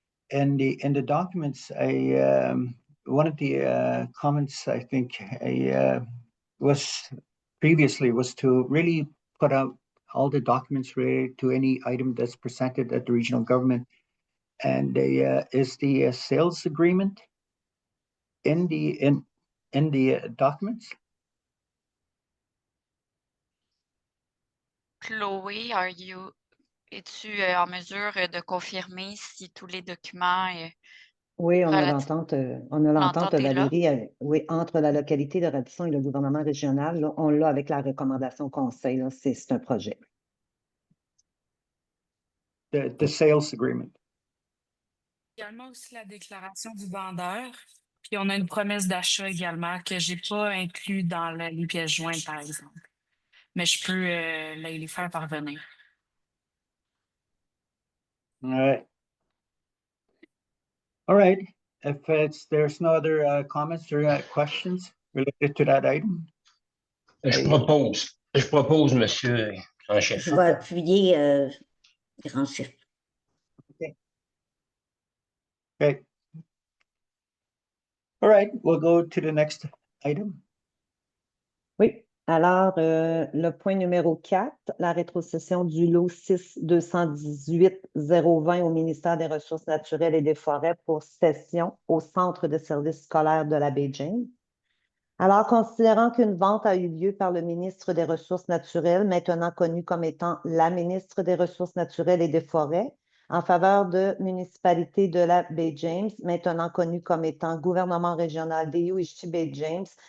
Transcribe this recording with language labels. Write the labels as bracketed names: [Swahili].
[English] In the documents, one of the comments I think was previously was to really put out all the documents related to any item that's presented at the regional government. And is the sales agreement in the documents? [French] Chloé, es-tu en mesure de confirmer si tous les documents Oui, on a relatifs- l'entente, L'entente est là? Valérie, oui, entre la localité de Radisson et le gouvernement régional. Là, on l'a avec la recommandation conseil, là, c'est un projet. [English] The sales agreement. [French] Également aussi la déclaration du vendeur. Puis on a une promesse d'achat également que j'ai pas inclus dans les pièces jointes, par exemple. Mais je peux les faire parvenir. [English] All right. All right. If there's no other comments or questions related to that item. [French] Je propose, monsieur grand chef. Je vais appuyer grand chef. [English] Okay. All right, we'll go to the next item. [French] Oui. Alors, le point numéro 4, la rétrocession du lot 6-218-020 au ministère des Ressources naturelles et des Forêts pour cession au Centre de services scolaires de la Baie-James. Alors, considérant qu'une vente a eu lieu par le ministre des Ressources naturelles, maintenant connu comme étant la ministre des Ressources naturelles et des Forêts, en faveur de municipalité de la Baie-James, maintenant connue comme étant gouvernement régional des Baie-James,